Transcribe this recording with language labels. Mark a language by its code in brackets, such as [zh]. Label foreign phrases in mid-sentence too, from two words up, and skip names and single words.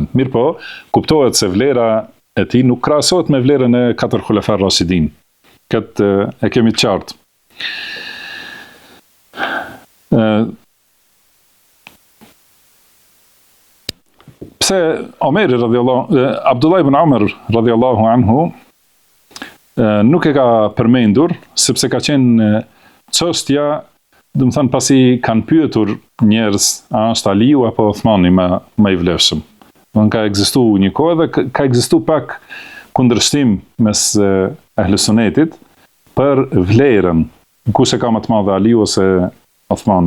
[sq] Mirë po, kuptohet se vlera e tij nuk krahasohet me vlerën e 4 [ar] الخلفاء الراشدين. [sq] Këtë e kemi të qartë. Pse Omeri Abdullah ibn Amr [ar] رضي الله عنه [sq] nuk e ka përmendur, sepse ka qenë çështja, do të thënë pasi kanë pyetur njerëz a është Aliu apo Uthmani më i vlefshëm. Don ka ekzistuar një kohë dhe ka ekzistuar pak kundërshtim mes ahlus sunetit për vlerën kush e ka më të madhe, Aliu ose Uthmani.